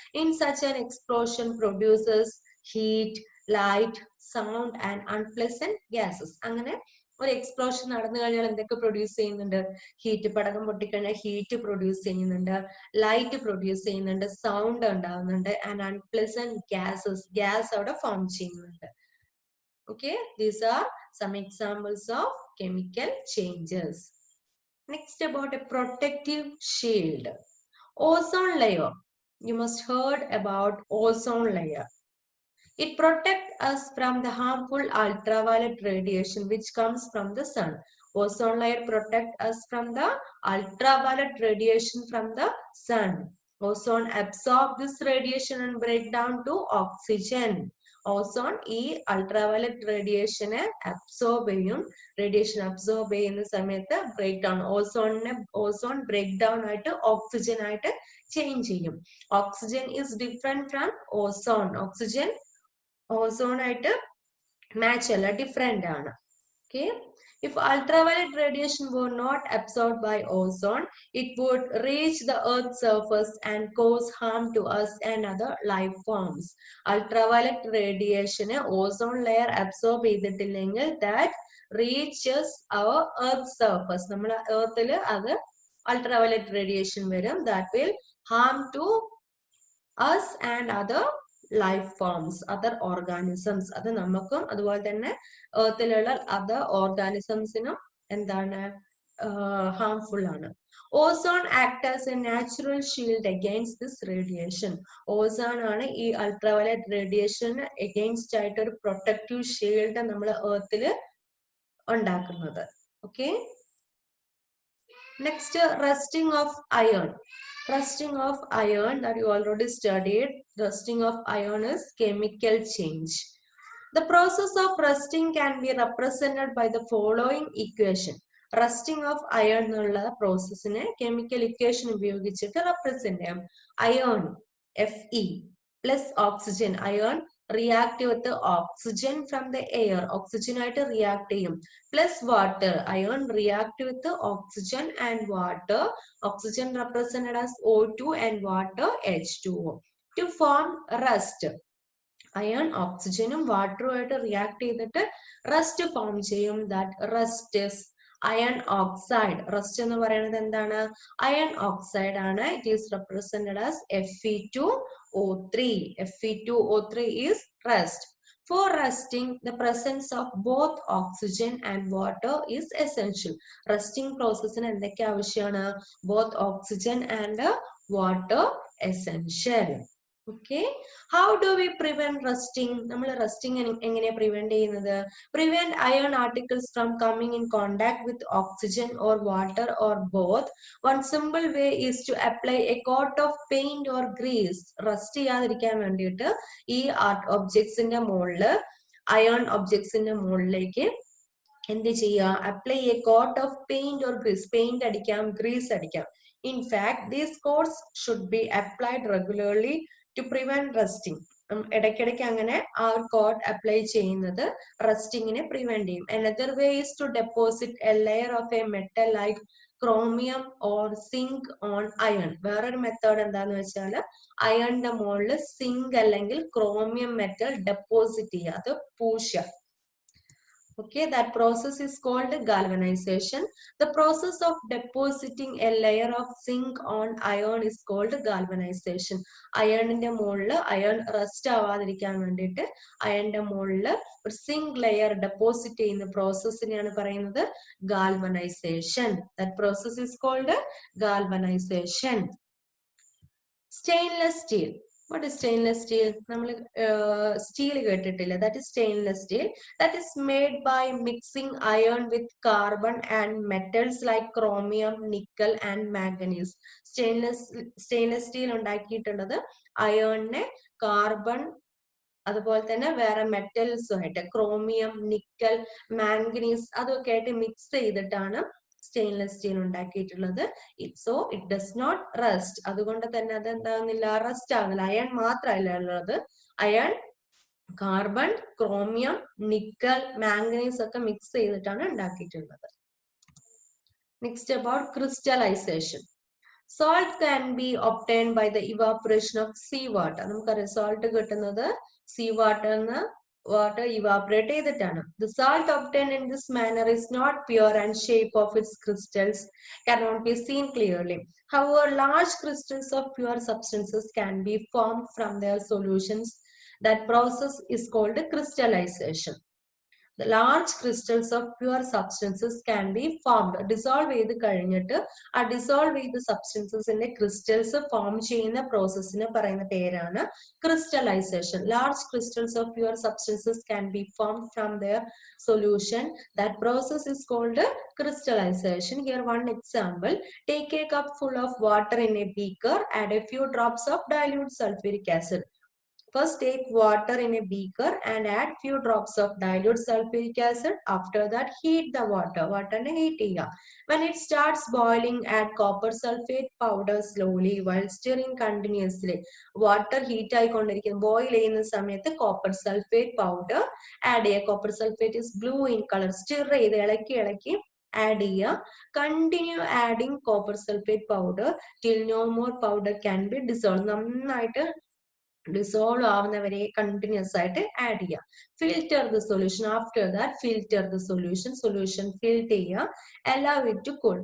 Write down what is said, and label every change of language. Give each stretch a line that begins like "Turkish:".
English: In such an explosion produces heat, light, sound and unpleasant gases.
Malayalam: അങ്ങനെ ഒരു explosion നടന്നു കഴിഞ്ഞാൽ എന്തൊക്കെ പ്രൊഡ്യൂസ് ചെയ്യുന്നുണ്ട്? ഹീറ്റ്. പടകം പൊട്ടിക്കഴിഞ്ഞാൽ ഹീറ്റ് പ്രൊഡ്യൂസ് ചെയ്യുന്നുണ്ട്, ലൈറ്റ് പ്രൊഡ്യൂസ് ചെയ്യുന്നുണ്ട്, സൗണ്ട് ഉണ്ടാവുന്നുണ്ട്, ആൻഡ് അൺപ്ലസന്റ് ഗ്യാസസ്, ഗ്യാസ് അവിടെ ഫോം ചെയ്യുന്നുണ്ട്.
English: Okay, these are some examples of chemical changes. Next, about a protective shield. Ozone layer. You must heard about ozone layer. It protects us from the harmful ultraviolet radiation which comes from the sun. Ozone layer protects us from the ultraviolet radiation from the sun. Ozone absorbs this radiation and break down to oxygen.
Malayalam: Ozone ഈ ultraviolet റേഡിയേഷനെ absorb ചെയ്യും. Radiation absorb ചെയ്യുന്ന സമയത്ത് break down, ozone break down ആയിട്ട് oxygen ആയിട്ട് change ചെയ്യും.
English: Oxygen is different from ozone.
Malayalam: Oxygen ozone ആയിട്ട് match അല്ല, different ആണ്.
English: Okay, if ultraviolet radiation were not absorbed by ozone, it would reach the earth's surface and cause harm to us and other life forms. Ultraviolet radiation ozone layer absorb ചെയ്തിട്ടില്ലെങ്കിൽ that reaches our earth's surface.
Malayalam: നമ്മളെ earthൽ അത് ultraviolet radiation വരും.
English: That will harm to us and other life forms, other organisms.
Malayalam: അത് നമുക്കും അതുപോലെ തന്നെ എർത്തിലുള്ള other ഓർഗാനിസംസിനും എന്താണ്? Harmful ആണ്.
English: Ozone act as a natural shield against this radiation.
Malayalam: Ozone ആണ് ഈ അൾട്രാവയലറ്റ് റേഡിയേഷൻ അഗെയിൻസ്റ്റ് ആയിട്ട് ഒരു പ്രൊട്ടക്റ്റീവ് ഷീൽഡ് നമ്മൾ എർത്തിൽ
English: ഉണ്ടാക്കുന്നത്. Okay. Next, rusting of iron. Rusting of iron that you already studied. Rusting of iron is chemical change. The process of rusting can be represented by the following equation.
Malayalam: Rusting of iron എന്നുള്ള പ്രോസസ്സിനെ chemical equation ഉപയോഗിച്ചിട്ട് represent ചെയ്യാം.
English: Iron Fe plus oxygen. Iron react with the oxygen from the air.
Malayalam: Oxygen ആയിട്ട് react ചെയ്യും.
English: Plus water. Iron react with the oxygen and water. Oxygen represented as O2 and water H2O. To form rust. Iron, oxygen, water ആയിട്ട് react ചെയ്തിട്ട് rust form ചെയ്യും. That rust is iron oxide.
Malayalam: Rust എന്ന് പറയുന്നത് എന്താണ്? Iron oxide ആണ്.
English: It is represented as Fe2O3. Fe2O3 is rust. For rusting, the presence of both oxygen and water is essential.
Malayalam: Rusting process ന് എന്തൊക്കെ ആവശ്യമാണ്?
English: Both oxygen and water essential. Okay. How do we prevent rusting?
Malayalam: നമ്മൾ rusting എങ്ങനെ prevent ചെയ്യുന്നത്?
English: Prevent iron particles from coming in contact with oxygen or water or both. One simple way is to apply a coat of paint or grease.
Malayalam: Rust ചെയ്യാതിരിക്കാൻ വേണ്ടിയിട്ട് ഈ ഒബ്ജക്ട്സിന്റെ മുകളിൽ iron ഒബ്ജക്ട്സിന്റെ മുകളിലേക്ക് എന്ത് ചെയ്യുക?
English: Apply a coat of paint or grease.
Malayalam: Paint അടിക്കാം, Greece അടിക്കാം.
English: In fact, these coats should be applied regularly to prevent rusting.
Malayalam: ഇടയ്ക്കിടയ്ക്ക് അങ്ങനെ ആ കോട്ട് അപ്ലൈ ചെയ്യുന്നത് റസ്റ്റിങ്ങിനെ പ്രിവെന്റ് ചെയ്യും.
English: Another way is to deposit a layer of a metal like chromium or zinc on iron.
Malayalam: വേറൊരു method എന്താന്ന് വെച്ചാൽ അയണിന്റെ മുകളിൽ zinc അല്ലെങ്കിൽ ക്രോമിയം മെറ്റൽ ഡെപ്പോസിറ്റ് ചെയ്യുക, അത് പൂശുക.
English: Okay, that process is called galvanization. The process of depositing a layer of zinc on iron is called galvanization.
Malayalam: അയണിന്റെ മുകളിൽ iron rest ആവാതിരിക്കാൻ വേണ്ടിയിട്ട് അയണിന്റെ മുകളിൽ ഒരു സിങ്ക് ലെയർ ഡെപ്പോസിറ്റ് ചെയ്യുന്ന പ്രോസസ്സിനെയാണ് പറയുന്നത് galvanization.
English: That process is called galvanization. Stainless steel. What is stainless steel?
Malayalam: നമ്മൾ steel കേട്ടിട്ടില്ല.
English: That is stainless steel. That is made by mixing iron with carbon and metals like chromium, nickel and manganese.
Malayalam: Stainless steel ഉണ്ടാക്കിയിട്ടുള്ളത് അയണിനെ carbon അതുപോലെ തന്നെ വേറെ മെറ്റൽസും ആയിട്ട് chromium, nickel, manganese അതൊക്കെ ആയിട്ട് mix ചെയ്തിട്ടാണ് സ്റ്റെയിൻലെസ് സ്റ്റീൽ ഉണ്ടാക്കിയിട്ടുള്ളത്.
English: So it does not rust.
Malayalam: അതുകൊണ്ട് തന്നെ അത് എന്താകുന്നില്ല, റസ്റ്റ് ആകുന്നില്ല. അയൺ മാത്രമല്ല ഉള്ളത്, iron, carbon, chromium, nickel, manganese ഒക്കെ മിക്സ് ചെയ്തിട്ടാണ് ഉണ്ടാക്കിയിട്ടുള്ളത്.
English: Next about crystallisation. Salt can be obtained by the evaporation of sea water.
Malayalam: നമുക്കറിയാം salt കിട്ടുന്നത് sea water ന്ന് water evaporate ചെയ്തിട്ടാണ്.
English: The salt obtained in this manner is not pure and shape of its crystals cannot be seen clearly. However, large crystals of pure substances can be formed from their solutions. That process is called crystallization. The large crystals of pure substances can be formed.
Malayalam: Dissolve ചെയ്ത് കഴിഞ്ഞിട്ട് ആ dissolve ചെയ്ത സബ്സ്റ്റൻസസിന്റെ crystals form ചെയ്യുന്ന പ്രോസസ്സിന് പറയുന്ന പേരാണ് crystallization.
English: Large crystals of pure substances can be formed from their solution. That process is called crystallization. Here one example. Take a cup full of water in a beaker. Add a few drops of dilute sulfuric acid. First, take water in a beaker and add few drops of dilute sulfuric acid. After that, heat the water.
Malayalam: Water ne heat cheya.
English: When it starts boiling, add copper sulfate powder slowly while stirring continuously.
Malayalam: Water heat ആയിക്കൊണ്ടിരിക്കും. Boil ചെയ്യുന്ന സമയത്ത് copper sulfate powder add ചെയ്യുക.
English: Copper sulfate is blue in color.
Malayalam: Stir ചെയ്ത് ഇളക്കി add ചെയ്യുക.
English: Continue adding copper sulfate powder till no more powder can be dissolved.
Malayalam: നന്നായിട്ട് dissolve ആവുന്നവരെ continuous ആയിട്ട് add ചെയ്യുക.
English: Filter the solution. After that filter the solution.
Malayalam: Solution filter ചെയ്യുക.
English: allow it to cool.